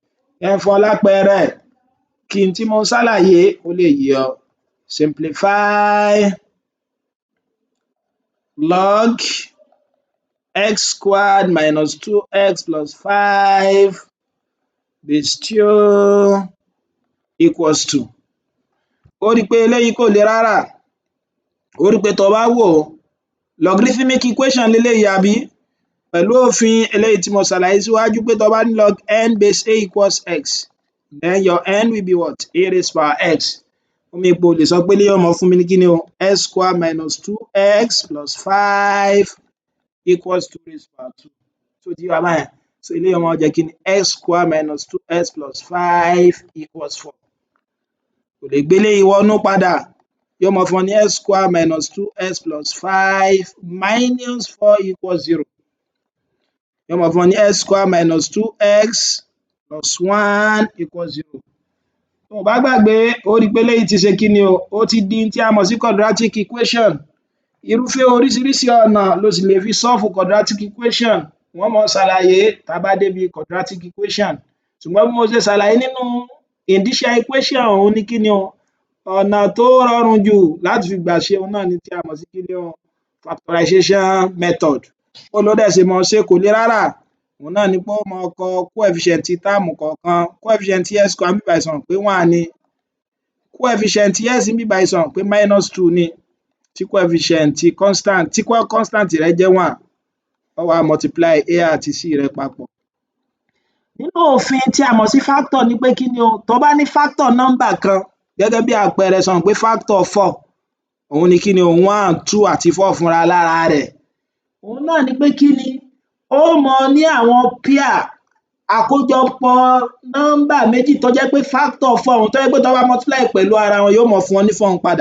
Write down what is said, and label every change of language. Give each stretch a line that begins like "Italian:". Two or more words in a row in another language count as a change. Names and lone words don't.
Yoruba: Jẹ́ n fún ọ lápẹẹrẹ kí n tí mo ṣàlàyé ó lè yé ọ.
English: Simplify log x squared minus 2x plus 5 base 2 equals to.
Yoruba: Ó rí i pé eléyìí kò le rárá. Ó rí i pé tó bá wò ó,
English: logarithmic equation
Yoruba: leléyìí àbí? Pẹ̀lú òfin eléyìí tí mo ṣàlàyé síwájú pé tó bá ní
English: log n base a equals x, then your n will be what? A raised power x.
Yoruba: Ó mean pé o lè sọ pé eléyìí ó máa fún mi ní kíni o,
English: x squared minus 2x plus 5 equals to raised power 2.
Yoruba: Ṣó ti yé wa báyẹn? So eléyìí ó máa jẹ́ kíni,
English: x squared minus 2x plus 5 equals 4.
Yoruba: Kò lè gbé eléyìí wọnú padà, yóò máa fún ọ ní
English: x squared minus 2x plus 5 minus 4 equals 0.
Yoruba: Yóò máa fún ọ ní
English: x squared minus 2x plus 1 equals 0.
Yoruba: Tó o bá gbàgbé, ó rí i pé eléyìí ti ṣe kíni o, ó ti di n tí a mọ̀ sí
English: quadratic equation.
Yoruba: Irúfẹ́ oríṣiríṣi ọ̀nà ló sì lè fi
English: solve quadratic equation.
Yoruba: Wọ́n máa ṣàlàyé tá a bá débi
English: quadratic equation.
Yoruba: Ṣùgbọ́n bí mo ṣe ṣàlàyé nínú
English: indicial equation
Yoruba: òun ni kíni o, ọ̀nà tó rọrùn jù láti fi gbà ṣe òun náà ni tí a mọ̀ sí kíni o,
English: factorization method.
Yoruba: Bó ló dẹ̀ ṣe máa ṣe, kò le rárá. Òun náà ni pé ó máa kọ coefficient táàmù kọ̀ọ̀kan.
English: Coefficient x square
Yoruba: ń bí báyìí sọ mọ̀ pé 1 ni.
English: Coefficient s
Yoruba: ń bí báyìí sọ mọ̀ pé -2 ni. Tí
English: coefficient constant
Yoruba: rẹ̀ jẹ́ 1, ó wá multiply a àti c rẹ̀ papọ̀. Nínú òfin tí a mọ̀ sí factor ni pé kíni o, tó bá ní factor nọ́mbà kan, gẹ́gẹ́ bí àpẹẹrẹ sọ mọ̀ pé factor 4, òun ni kíni o, 1, 2 àti 4 fúnra lára rẹ̀. Òun náà ni pé kíni, ó máa ní àwọn pair, àkójọpọ̀ nọ́mbà méjì tó jẹ́ pé factor 4 òun tó jẹ́ pé tó bá multiply pẹ̀lú ara wọn yóò máa fún ọ ní 4 padà.